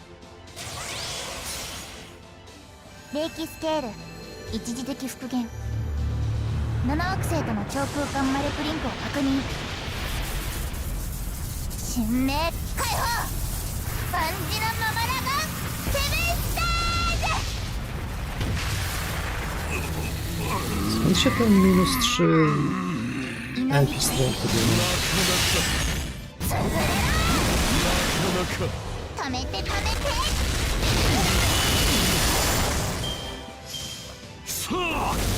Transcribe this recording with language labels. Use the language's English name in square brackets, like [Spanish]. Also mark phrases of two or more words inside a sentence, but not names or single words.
[Japanese] 霊気スケール一時的復元7惑星との超空間魔力リンクを確認神明解放万事のままらがセブンスター [Polish] Skąd się ten minus 3 [English] LP strength [Polish] bierze? [Japanese] 止めて止めてさあ